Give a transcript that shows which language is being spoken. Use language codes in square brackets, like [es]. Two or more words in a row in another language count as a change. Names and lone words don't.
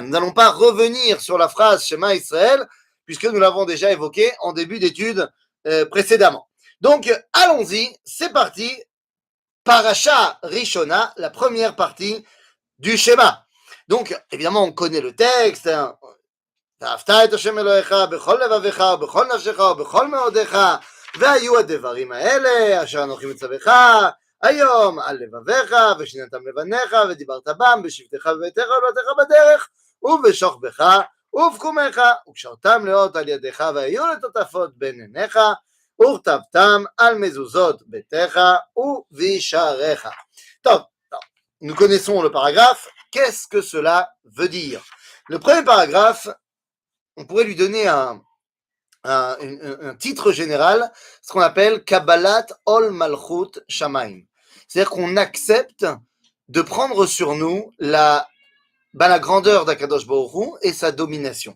[fr] Nous n'allons pas revenir sur la phrase [he] שמע ישראל, [fr] puisque nous l'avons déjà évoqué en début d'étude précédemment. Donc, allons-y, c'est parti. [he] פרשה ראשונה, [fr] la première partie du schéma. Donc, évidemment, on connaît le texte. [he] ואהבת את השם אלוהיך בכל לבביך ובכל נפשך ובכל מאודיך והיו הדברים האלה אשר אנוכי מצווך היום על לבביך ושיננתם לבניך ודיברת בם בשבתך בביתך ובבתך בדרך ובשוכבך ובקומך וקשרתם לאות על ידיך והיו לטוטפות בין עיניך וכתבתם על מזוזות ביתך ובשעריך. [fr] טוב, nous connaissons le paragraphe. Qu'est-ce que cela veut dire? Le premier paragraphe, on pourrait lui donner un titre général, ce qu'on appelle [he] קבלת עול מלכות שמים. [fr] C'est-à-dire qu'on accepte de prendre sur nous la grandeur d' [he] הקדוש ברוך הוא [fr] et sa domination.